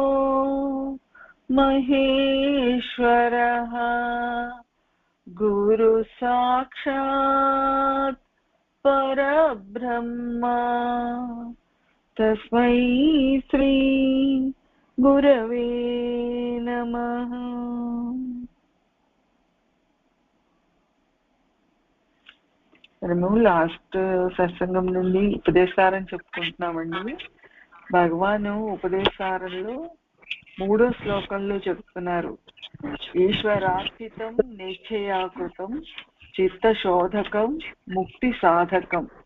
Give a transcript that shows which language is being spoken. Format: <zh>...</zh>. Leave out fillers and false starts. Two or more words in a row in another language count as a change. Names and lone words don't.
<sa>महेश्वरः गुरु साक्षात् परब्रह्म तस्मै श्री गुरवे नमः।</sa> <te>మనము లాస్ట్ సత్సంగం నుండి ఉపదేశాలను చెప్పుకుంటున్నామండి. భగవాను ఉపదేశాలలో 3వ శ్లోకంలో చెప్తున్నారు,</te> <sa>ఈశ్వరార్పితం నిశ్చయాకృతం చిత్తశోధకం ముక్తి సాధకం.</sa>